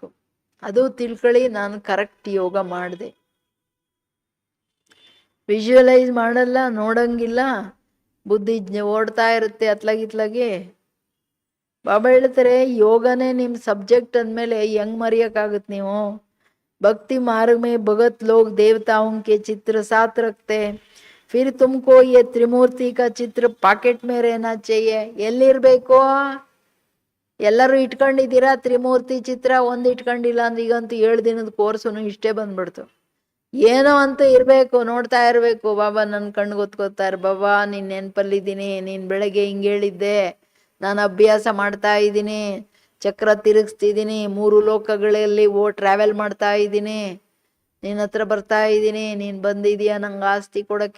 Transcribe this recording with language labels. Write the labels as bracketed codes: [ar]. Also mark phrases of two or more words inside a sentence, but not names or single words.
[kn] ಅದು ತಿಳ್ಕೊಳ್ಳಿ, ನಾನು ಕರೆಕ್ಟ್ ಯೋಗ ಮಾಡಿದೆ. ವಿಜುವಲೈಸ್ ಮಾಡಲ್ಲ, ನೋಡಂಗಿಲ್ಲ, ಬುದ್ಧಿ ಓಡ್ತಾ ಇರುತ್ತೆ ಅತ್ಲಾಗಿತ್ಲಾಗೆ. ಬಾಬಾ ಹೇಳ್ತಾರೆ, ಯೋಗನೇ ನಿಮ್ಮ ಸಬ್ಜೆಕ್ಟ್ ಅಂದಮೇಲೆ ಹೆಂಗ್ ಮರೆಯೋಕ್ಕಾಗುತ್ತೆ ನೀವು? [hi] ಭಕ್ತಿ मार्ग में भगत लोग देवताओं के चित्र साथ रखते, फिर तुमको ये त्रिमूर्ति का चित्र ಪಾಕೆಟ್ में रहना चाहिए. [kn] ಎಲ್ಲಿರ್ಬೇಕು? ಎಲ್ಲರೂ ಇಟ್ಕೊಂಡಿದ್ದೀರಾ ತ್ರಿಮೂರ್ತಿ ಚಿತ್ರ? ಒಂದು ಇಟ್ಕೊಂಡಿಲ್ಲ ಅಂದ್ರೆ ಈಗಂತೂ 7 ದಿನದ ಕೋರ್ಸುನು ಇಷ್ಟೇ ಬಂದ್ಬಿಡ್ತು. ಏನೋ ಅಂತೂ ಇರಬೇಕು, ನೋಡ್ತಾ ಇರಬೇಕು. ಬಾಬಾ ನನ್ನ ಕಣ್ಣು ಗೊತ್ಕೋತಾರೆ, ಬಾಬಾ ನೀನು ನೆನಪಲ್ಲಿದ್ದೀನಿ, ನೀನು ಬೆಳಗ್ಗೆ ಹಿಂಗೆ ಹೇಳಿದ್ದೆ, ನಾನು ಅಭ್ಯಾಸ ಮಾಡ್ತಾ ಇದ್ದೀನಿ, ಚಕ್ರ ತಿರುಗಿಸ್ತಿದ್ದೀನಿ, 3 ಲೋಕಗಳಲ್ಲಿ ಟ್ರಾವೆಲ್ ಮಾಡ್ತಾ ಇದ್ದೀನಿ, ನಿನ್ನ ಹತ್ರ ಬರ್ತಾ ಇದ್ದೀನಿ, ನೀನು ಬಂದಿದೀಯಾ ನಂಗೆ ಆಸ್ತಿ ಕೊಡೋಕ್ಕೆ.